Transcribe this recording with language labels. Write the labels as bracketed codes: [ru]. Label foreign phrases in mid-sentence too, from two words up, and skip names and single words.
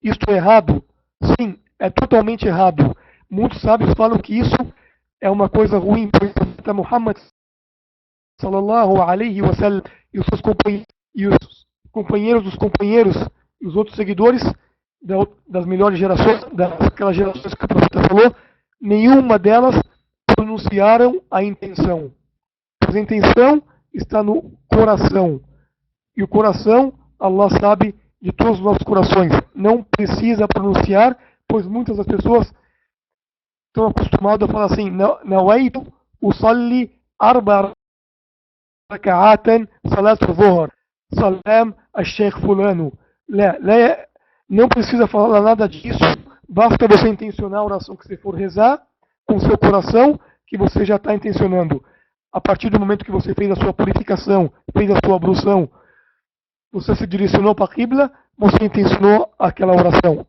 [pt] isto é errado? Sim, é totalmente errado. Muitos sábios falam que isso é uma coisa ruim, pois o profeta Muhammad [ar] صلى الله عليه وسلم [pt] e os seus companheiros, e os companheiros dos companheiros e os outros seguidores das melhores gerações, daquelas gerações que o profeta falou, nenhuma delas pronunciaram a intenção. Pois a intenção está no coração. E o coração, Allah sabe de todos os nossos corações. Não precisa pronunciar, pois muitas das pessoas estão acostumadas a falar assim: [ar] نويت أصلي أربع ركعات صلاة الظهر، سلام الشيخ فلان. [pt] Não precisa falar nada disso. Basta você intencionar a oração que você for rezar com seu coração, que você já está intencionando. A partir do momento que você fez a sua purificação, fez a sua ablução, você se direcionou para a Qibla, você intencionou aquela oração.